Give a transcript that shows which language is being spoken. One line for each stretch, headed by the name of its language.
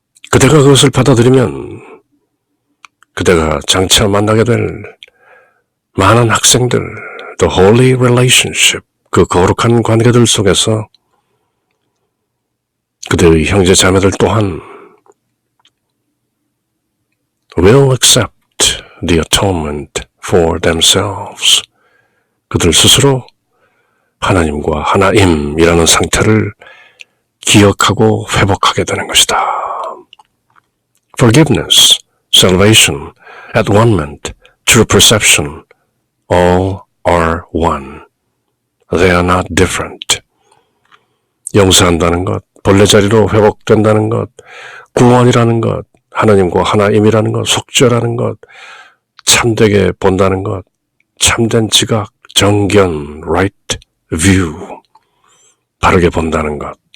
Korean: 그대가 그것을 받아들이면 그대가 장차 만나게 될 많은 학생들, the holy relationship, 그 거룩한 관계들 속에서 그대의 형제 자매들 또한 will accept the atonement for themselves. 그들 스스로 하나님과 하나임이라는 상태를 기억하고 회복하게 되는 것이다.
English: Forgiveness, salvation, at-one-ment, true perception, all are one. They are not different.
Korean: 용서한다는 것, 본래 자리로 회복된다는 것, 구원이라는 것, 하나님과 하나임이라는 것, 속죄라는 것, 참되게 본다는 것, 참된 지각, 정견, right view, 바르게 본다는 것,